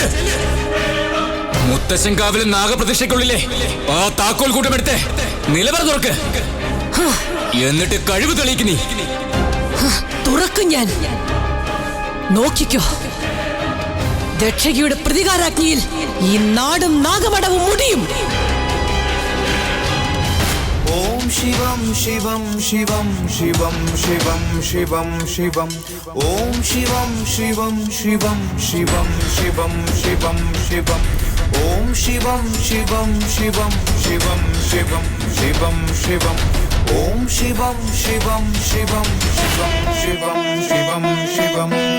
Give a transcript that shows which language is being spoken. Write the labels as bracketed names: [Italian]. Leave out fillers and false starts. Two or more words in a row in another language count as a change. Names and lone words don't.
[Malayalam] മുത്തശ്ശൻകാവിലെ നാഗപ്രതിഷ്ഠയ്ക്കുള്ളിലെ ആ താക്കോൽ കൂട്ടമെടുത്ത് നിലവറ തുറക്ക്. എന്നിട്ട് കഴിവ് തെളിയിക്ക് നീ. തുറക്കും ഞാൻ. നോക്കിക്കോ, ദക്ഷകിയുടെ പ്രതികാരാജ്ഞിയിൽ ഈ നാടും നാഗമടവും മുടിയും. [Sanskrit] ॐ शिवं शिवं शिवं शिवं शिवं शिवं शिवं ॐ शिवं शिवं शिवं शिवं शिवं शिवं शिवं ॐ शिवं शिवं शिवं शिवं शिवं शिवं शिवं ॐ शिवं शिवं शिवं शिवं शिवं शिवं शिवं